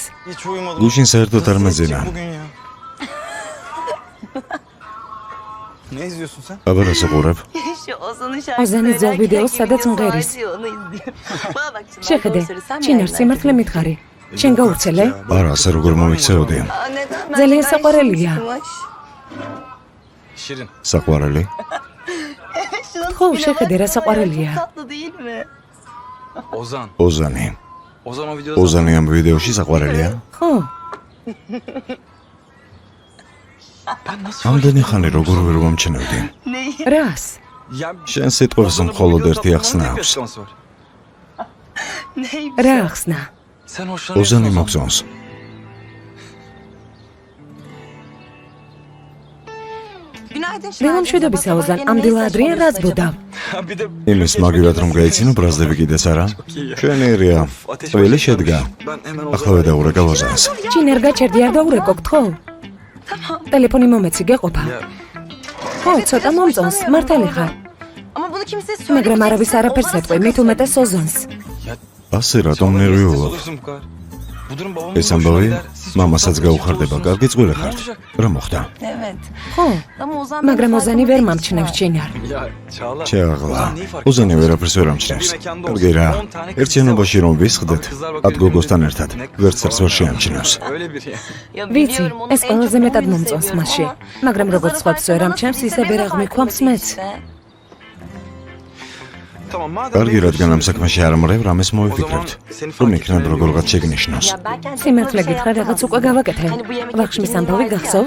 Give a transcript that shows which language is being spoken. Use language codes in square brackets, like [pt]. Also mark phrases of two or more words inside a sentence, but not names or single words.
[ka] გუშინ საერთოდ არ მეძინა. [tr] Ne izliyorsun sen? [ka] აბა რა საყურებ? ოზანის ძველ ვიდეოს, სადაც მღერის. შეხედე, ჩინარ სიმართლე მითხარი. შენ გაურცელე? არა, ასე როგორ მომიქცეოდი. ძალიან საყვარელია. [tr] Şirin. [ka] საყვარელი? ხო, შეხედე რა საყვარელია. Ozan. ოზანი. [tr] Ozan o videoda [ka] ოზანი ამ ვიდეოში საყვარელია? ხო, [tr] ben nasıl [ka] ამდენი ხანი როგორ ვერ მომჩნევდი? რას? Ya შენ სიტყვებს მხოლოდ ერთი ახსნა [tr] Bana ne [ka] აქვს. [tr] açıklaması var? [ka] რა ახსნა? [tr] Sen hoşlanıyorsun [ka] ოზანი Ozan. მოგწონს. დილამშვიდობისა, ოზან, ამ დილა ადრიან რას ბუდავ? [tr] Ha, bir de [ka] იმის მაგივად რომ გაიცინო ბრაზდები კიდეც არა? ჩვენი ერია. წვილი შედგა. [tr] ben hemen [ka] ახლა დაურეკა ოზანს. ჩინარ გაჩერდი, არ დაურეკო, გთხოვ? ტელეფონი მომეცი, გეყოფა. ხო, ცოტა მომწონს, მართალი ხარ. მაგრამ არავის არაფერს ეტყვი, მით უმეტეს ოზონს. ასე რატომ ნერვიულობ? [tr] olursun bu kadar. Bu durum babamı [ka] ეს ამბავი მამასაც გაუხარდება. კარგი წვილი ხართ. რა მოხდა? ხო, მაგრამ ოზანი ვერ მომჩნევს ჩინარ. [tr] Ya Çağla. [ka] ჩეაღლა. [tr] Ozan neyi fark [ka] ოზანი ვერაფერს ვერ ამჩნევს. კარგი რა. ერთ შენობაში რომ ვისხდეთ, ათ გოგოსთან ერთად, ვერც ერთ ვერ შეამჩნევს. [tr] Öyle biri. [ka] ვიცი, ეს ყველაზე მეტად მომწონს მასში. მაგრამ როგორც სხვებს ვერ ამჩნევს, ისე ვერ აღმიქვამს მეც. კარგი, რადგან ამ საქმეში არ მრევ, რამეს მოვიფიქრებთ. რომ იქნებ როგორღაც შეგნიშნოს. სიმართლე გითხრა, რაღაც უკვე გავაკეთე. ვახშმის ამბავი გახსოვს?